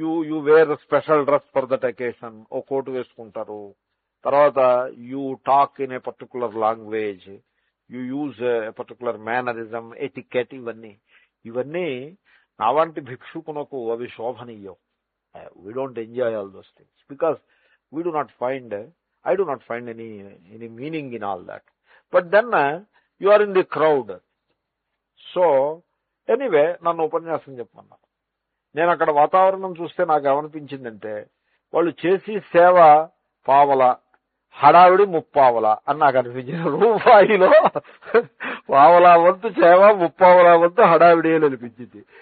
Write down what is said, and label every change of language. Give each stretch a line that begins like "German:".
English: you wear special dress for that occasion,
Telugu: oh coat వేసుకుంటారు.
English: తర్వాత you talk in a particular language, you use a particular mannerism, etiquette,
Telugu: ఇవన్నీ నావంటి భిక్షుకునకు అవి శోభనీయం.
English: We don't enjoy all those things because I do not find any meaning in all that. But then you are in the crowd. So anyway,
Telugu: నన్ను ఉపన్యాసం చెప్పమన్నారు. నేను అక్కడ వాతావరణం చూస్తే నాకు ఏమనిపించిందంటే, వాళ్ళు చేసి సేవ పావల, హడావిడి ముప్పావల అని నాకు అనిపించింది. రూపాయిలో పావలా వంతు సేవ, ముప్పావలా వంతు హడావిడి అని అనిపించింది.